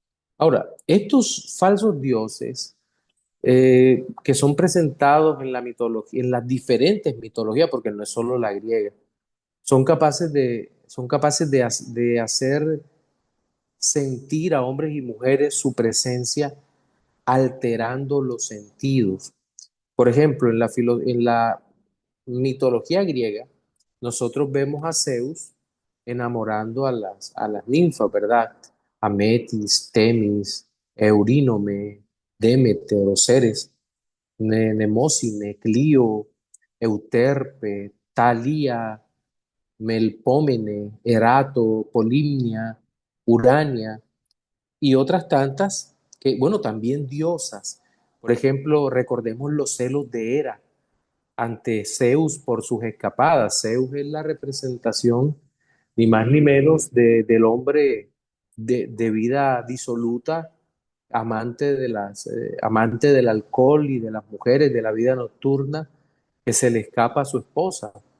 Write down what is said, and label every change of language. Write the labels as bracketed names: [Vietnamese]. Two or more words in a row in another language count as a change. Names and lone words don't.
[Spanish] Ahora, estos falsos dioses que son presentados en la mitología, en las diferentes mitologías, porque no es solo la griega, son capaces de hacer sentir a hombres y mujeres su presencia alterando los sentidos. Por ejemplo, en la mitología griega, nosotros vemos a Zeus enamorando a las ninfas, ¿verdad? A Metis, Temis, Eurínome, Demeter, o Ceres, Nemósine, Clio, Euterpe, Talía, Melpómene, Erato, Polimnia, Urania y otras tantas que, bueno, también diosas. Por ejemplo, recordemos los celos de Hera ante Zeus por sus escapadas. Zeus es la representación, ni más ni menos, del hombre de vida disoluta, amante del alcohol y de las mujeres, de la vida nocturna, que se le escapa a su esposa.